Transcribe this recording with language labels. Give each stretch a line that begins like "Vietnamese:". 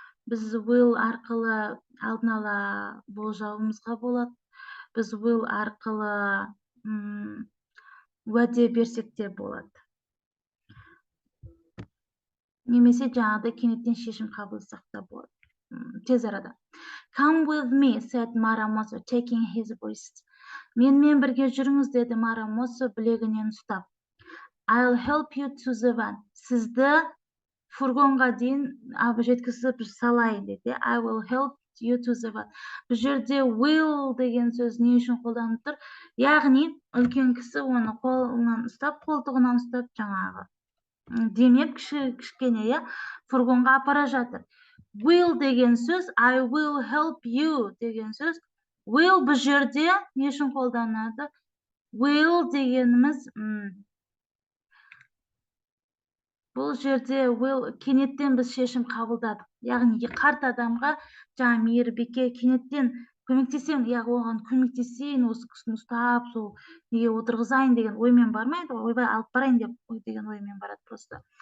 Kazakh: Біз will арқылы алдын ала болжауымызға болады. Біз will арқылы уәде берсек те болады. Немесе жаңағыдай кенеттен шешім қабылдасақ та болады. Тез арада.
English: Come with me, said Maramoto, taking his wrist.
Kazakh: Менімен бірге жүріңіз, деді Maramoto білегінен ұстап.
English: I'll help you to the van.
Kazakh: Сізді фургонға дейін жеткізіп салайын деді.
English: I will help you to the van.
Kazakh: Бұл жерде will деген сөз не үшін қолданып тұр? Яғни, үлкен кісі оны қолынан ұстап, қолтығынан ұстап жаңағы. Демек, кішкене, фургонға апара жатыр.
English: Will
Kazakh: деген сөз,
English: I will help you деген сөз.
Kazakh: Will бұл жерде не үшін қолданады? Will дегеніміз Бұл жерде will кенеттен біз шешім қабылдадық. Яғни қарт адамға жаңа мейірбике кенеттен көмектесемін, яғни оған көмектесейін, осы кісіні ұстап, сол неге отырғызайын деген оймен бармайды ғой, ойбай алып барайын деп деген оймен барады просто.